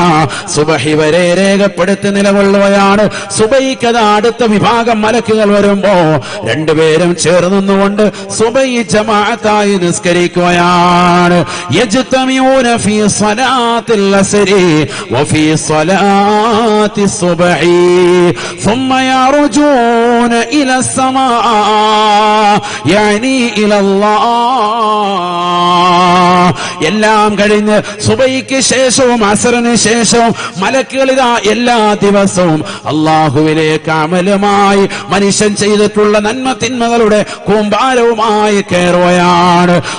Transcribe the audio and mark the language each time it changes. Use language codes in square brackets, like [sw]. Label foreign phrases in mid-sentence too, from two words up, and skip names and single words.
[ml] സുബഹി വരെ രേഖപ്പെടുത്തി നിലകൊള്ളുകയാണ്. സുബൈക്കത അടുത്ത വിഭാഗം മലക്കുകൾ വരുമ്പോ രണ്ടുപേരും ചേർന്നുകൊണ്ട് സുബൈ ജമാഅത്തായി നിസ്കരിക്കുകയാണ്. [ar] يجتمعون في صلاة العصر وفي صلاة الصبح ثم يرجون إلى السماء يعني إلى الله. [ml] എല്ലാം കഴിഞ്ഞ് സുബൈക്ക് ശേഷവും അസ്റിന് ശേഷവും മലക്കുകൾ ഇതാ എല്ലാ ദിവസവും അള്ളാഹുവിലേക്ക് അമലുമായി മനുഷ്യൻ ചെയ്തിട്ടുള്ള നന്മ തിന്മകളുടെ കൂമ്പാരവുമായി കയറുകയാണ്.